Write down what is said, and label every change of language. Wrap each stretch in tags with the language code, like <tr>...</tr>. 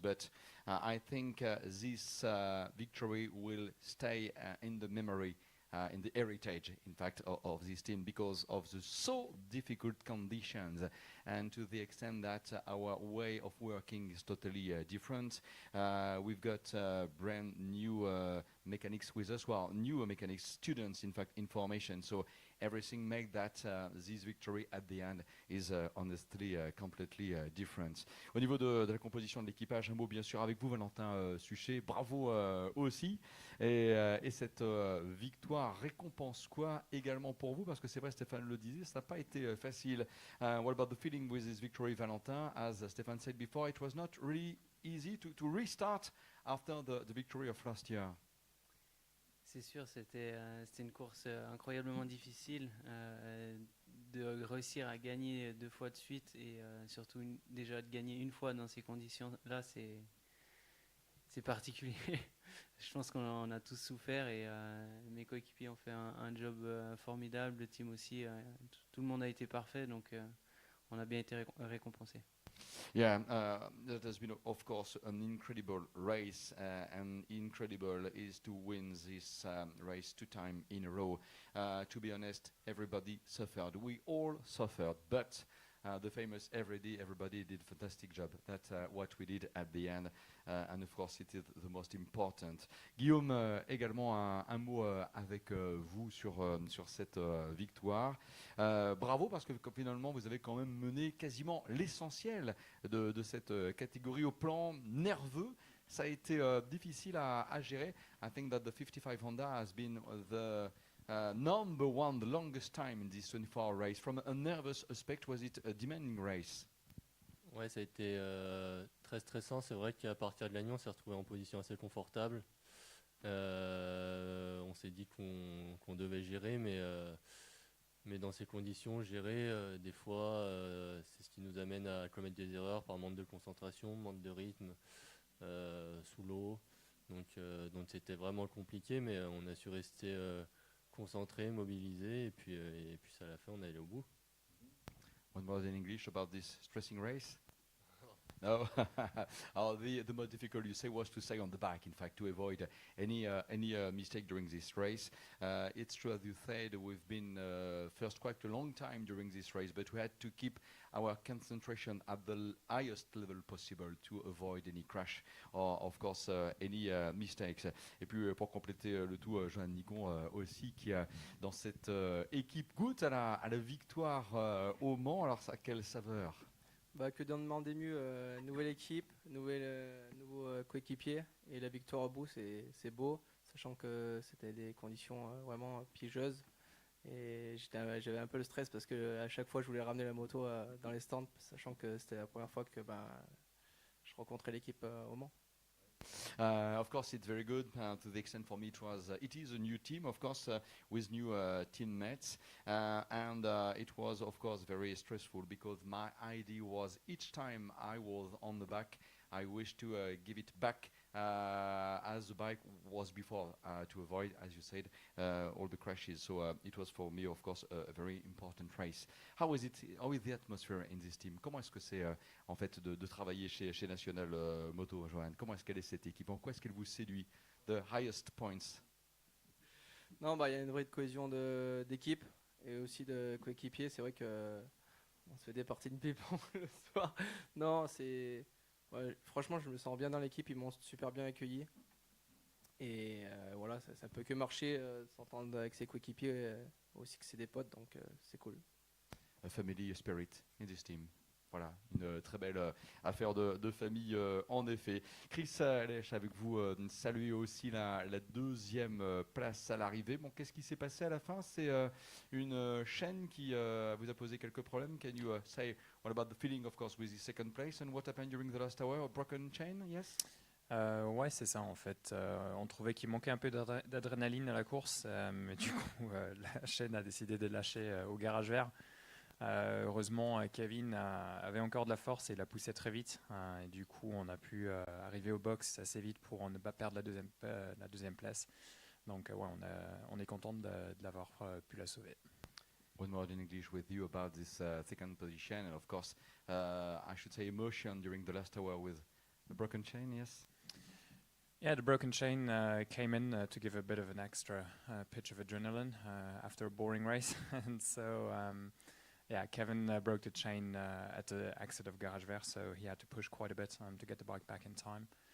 <en>But I think this victory will stay in the memory, in the heritage, in fact, of this team because of the so difficult conditions and to the extent that our way of working is totally different. We've got brand new mechanics with us, well, new mechanics students, in fact, in formation. So everything make that this victory at the end is honestly completely different.</en> <fr>Au niveau de la composition de l'équipage, un mot bien sûr avec vous, Valentin Suchet. Bravo aussi. Et cette victoire récompense quoi également pour vous? Parce que c'est vrai, Stéphane le disait, ça n'a pas été facile.</fr> <en>What about the feeling with this victory, Valentin? As Stéphane said before, it was not really easy to restart after the victory of last year.</en> <fr>C'est sûr, c'était une course incroyablement difficile. De réussir à gagner 2 fois de suite et surtout déjà de gagner une fois dans ces conditions-là, c'est particulier. Je pense qu'on a tous souffert et mes coéquipiers ont fait un job formidable, le team aussi. Tout le monde a été parfait, donc on a bien été récompensé.</fr> <en>Yeah, that has been, of course, an incredible race, and incredible is to win this race 2 times in a row. To be honest, everybody suffered. We all suffered, but the famous everybody did a fantastic job. That's what we did at the end, and of course, it is the most important.</en> <fr>Guillaume, également un mot avec vous sur cette victoire. Bravo, parce que finalement, vous avez quand même mené quasiment l'essentiel de cette catégorie au plan nerveux. Ça a été difficile à gérer.</fr> <en>I think that the 55 Honda has been the number one, the longest time in this 24-hour race. From a nervous aspect, was it a demanding race?</en> <fr>Ouais, ça a été très stressant. C'est vrai qu'à partir de la nuit, on s'est retrouvé en position assez confortable. On s'est dit qu'on devait gérer, mais Mais dans ces conditions, gérer, des fois, c'est ce qui nous amène à commettre des erreurs par manque de concentration, manque de rythme, sous l'eau. Donc c'était vraiment compliqué, mais on a su rester concentré, mobilisé, et puis à la fin, on est allé au bout.</fr> <en>One more in English about this stressing race. No, the most difficult you say was to stay on the back. In fact, to avoid any mistake during this race. It's true, as you said, we've been first quite a long time during this race, but we had to keep our concentration at the highest level possible to avoid any crash or, of course, any mistakes.</en> <fr>Et puis, pour compléter le tout, Johan Nicon aussi, qui dans cette équipe goûte à la victoire au Mans. Alors, ça, quelle saveur? Bah, que d'en demander mieux, nouvelle équipe, nouveau coéquipier, et la victoire au bout, c'est beau, sachant que c'était des conditions vraiment piégeuses. Et j'avais un peu le stress parce que à chaque fois je voulais ramener la moto dans les stands, sachant que c'était la première fois que je rencontrais l'équipe au Mans.</fr> <en>Of course, it's very good to the extent for me it is a new team, of course, with new teammates, and it was, of course, very stressful because my idea was each time I was on the back, I wish to give it back as the bike was before to avoid, as you said, all the crashes. So it was for me, of course, a very important race. How is the atmosphere in this team?</en> <fr>Comment est-ce que c'est en fait de travailler chez National Moto, Johan? Comment est-ce qu'elle est cette équipe? En quoi est-ce qu'elle vous séduit?</fr> <en>The highest points.</en> <fr>Non, il y a une vraie cohésion d'équipe et aussi de coéquipiers. C'est vrai que on se fait des parties de ping-pong le soir. Non, franchement, je me sens bien dans l'équipe, ils m'ont super bien accueilli. Et voilà, ça peut que marcher, s'entendre avec ses coéquipiers, aussi que c'est des potes, donc c'est cool.</fr> <en>A family spirit in this team.</en> <fr>Voilà, une très belle affaire de famille en effet. Chris Lèche, avec vous, saluer aussi la deuxième place à l'arrivée. Bon, qu'est-ce qui s'est passé à la fin? C'est une chaîne qui vous a posé quelques problèmes.</fr> <en>Can you say what about the feeling, of course, with the second place and what happened during the last hour? A broken chain, yes?</en> <fr>Ouais, c'est ça en fait. On trouvait qu'il manquait un peu d'adrénaline à la course, mais du coup, la chaîne a décidé de lâcher au garage vert. Heureusement, Kevin avait encore de la force et il a poussé très vite. Et du coup, on a pu arriver au box assez vite pour ne pas perdre la deuxième place. Donc, ouais, on est content de l'avoir pu la sauver.</fr> <en>One more in English with you about this second position and of course, I should say emotion during the last hour with the broken chain, yes? Yeah, the broken chain came in to give a bit of an extra pitch of adrenaline after a boring race. And so, yeah, Kevin broke the chain at the exit of Garage Vert, so he had to push quite a bit to get the bike back in time.</en>